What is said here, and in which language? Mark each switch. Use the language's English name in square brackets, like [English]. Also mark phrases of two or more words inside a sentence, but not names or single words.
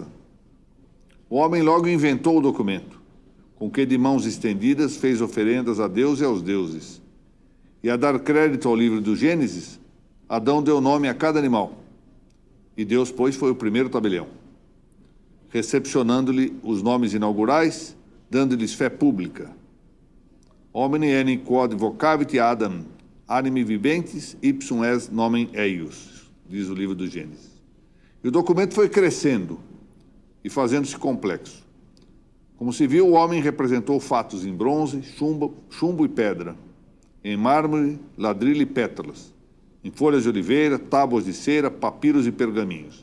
[Portuguese] O homem logo inventou o documento, com que de mãos estendidas fez oferendas a Deus e aos deuses. E a dar crédito ao livro do Gênesis, Adão deu nome a cada animal. E Deus, pois, foi o primeiro tabelião, recepcionando-lhe os nomes inaugurais, dando-lhes fé pública. [Latin] Homine enim quod vocavit Adam, anime viventes, ipsum es nomen eius, [Portuguese] diz o livro do Gênesis. E o documento foi crescendo e fazendo-se complexo. Como se viu, o homem representou fatos em bronze, chumbo e pedra, em mármore, ladrilho e pétalas, em folhas de oliveira, tábuas de cera, papiros e pergaminhos.